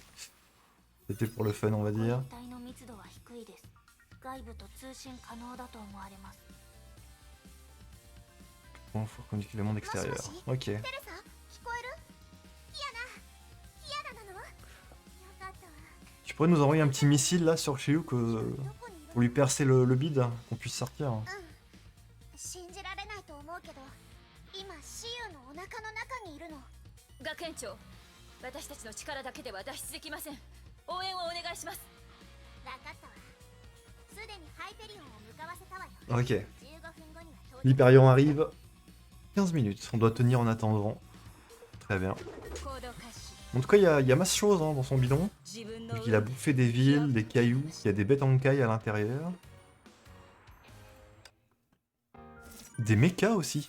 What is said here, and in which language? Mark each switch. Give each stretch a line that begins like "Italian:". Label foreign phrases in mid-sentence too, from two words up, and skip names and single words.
French: C'était pour le fun, on va dire. Bon, faut communiquer le monde extérieur. Ok. Tu pourrais nous envoyer un petit missile là sur Shiyu pour lui percer le bide, qu'on puisse sortir.
Japanese: 学園長、私たちの力だけでは脱出できません。応援をお願いします。分かったわ。すでにハイペリオンを向かわせたわよ。
French: Ok. L'Hyperion arrive. 15 minutes. On doit tenir en attendant. Très bien. En tout cas, il y a masse chose hein, dans son bidon. Donc, il a bouffé des villes, des cailloux. Il y a des bêtes en caille à l'intérieur. Des mechas aussi.